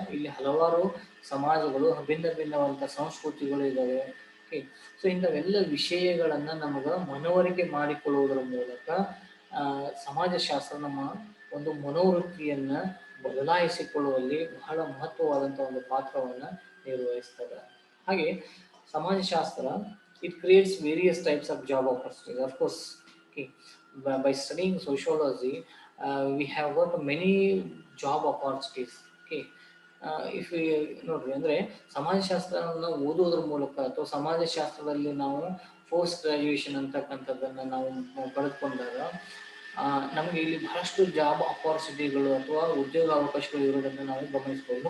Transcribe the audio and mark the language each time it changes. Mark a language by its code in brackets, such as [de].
[kn] ಇಲ್ಲಿ ಹಲವಾರು ಸಮಾಜಗಳು, ಭಿನ್ನ ಭಿನ್ನವಂತ ಸಂಸ್ಕೃತಿಗಳು ಇದ್ದಾವೆ. ಸೊ ಇಂಥವೆಲ್ಲ ವಿಷಯಗಳನ್ನ ನಮಗ ಮನವರಿಕೆ ಮಾಡಿಕೊಳ್ಳುವುದರ ಮೂಲಕ ಸಮಾಜಶಾಸ್ತ್ರ ನಮ್ಮ ಒಂದು ಮನೋವೃತ್ತಿಯನ್ನ ಬದಲಾಯಿಸಿಕೊಳ್ಳುವಲ್ಲಿ ಬಹಳ ಮಹತ್ವವಾದಂಥ ಒಂದು ಪಾತ್ರವನ್ನು ನಿರ್ವಹಿಸ್ತದೆ. ಹಾಗೆ ಸಮಾಜಶಾಸ್ತ್ರ [en] it creates various types of job opportunities. Of course, okay, by studying sociology, we have got many job opportunities. Okay, if we [kn] ನೋಡ್ರಿ ಅಂದರೆ ಸಮಾಜಶಾಸ್ತ್ರವನ್ನು ಓದುವುದರ ಮೂಲಕ ಅಥವಾ ಸಮಾಜಶಾಸ್ತ್ರದಲ್ಲಿ ನಾವು ಪೋಸ್ಟ್ ಗ್ರಾಜ್ಯುಯೇಷನ್ ಅಂತಕ್ಕಂಥದ್ದನ್ನು ನಾವು ಪಡೆದುಕೊಂಡಾಗ ನಮಗೆ ಇಲ್ಲಿ ಬಹಳಷ್ಟು ಜಾಬ್ ಅಪಾರ್ಚುನಿಟಿಗಳು ಅಥವಾ ಉದ್ಯೋಗ ಅವಕಾಶಗಳು ಇರೋದನ್ನು ನಾವು ಗಮನಿಸ್ಬೋದು.